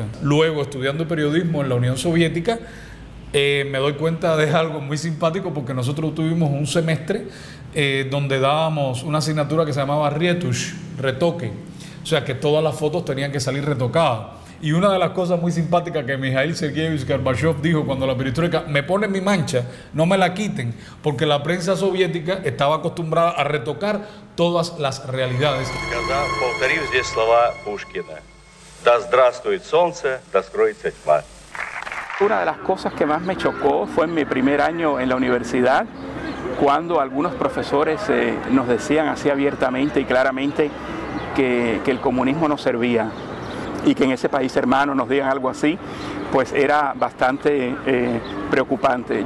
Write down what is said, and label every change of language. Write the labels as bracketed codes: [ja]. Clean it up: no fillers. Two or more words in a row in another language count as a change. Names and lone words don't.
[es] Luego, estudiando periodismo en la Unión Soviética, me doy cuenta de algo muy simpático, porque nosotros tuvimos un semestre donde dábamos una asignatura que se llamaba Retush, retoque, o sea que todas las fotos tenían que salir retocadas. Y una de las cosas muy simpáticas que Mikhail Sergeyevich Gorbachev dijo cuando la perestroika, me ponen mi mancha, no me la quiten, porque la prensa soviética estaba acostumbrada a retocar todas las realidades. [ru] Повторю здесь слова Пушкина. Да здравствует солнце, да скроется тьма. [es] Una de las cosas que más me chocó fue en mi primer año en la universidad, cuando algunos profesores nos decían así abiertamente y claramente que el comunismo no servía, y que en ese país hermano nos digan algo así, pues era bastante preocupante.